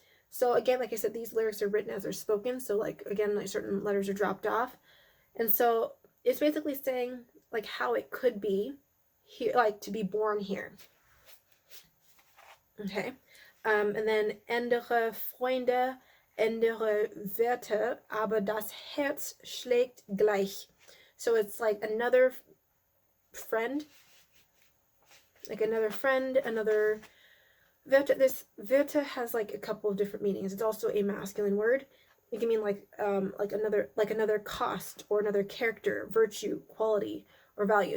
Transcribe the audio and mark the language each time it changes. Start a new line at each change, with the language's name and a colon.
English: So again, like I said, these lyrics are written as they're spoken. So like, again, like certain letters are dropped off. And so it's basically saying like how it could be here, like to be born here. Okay. And then
German: andere Freunde, andere Werte, aber das Herz schlägt gleich.
English: So it's like another friend, another Werte. This Werte has like a couple of different meanings. It's also a masculine word. It can mean like another cost, or another character, virtue, quality, or value.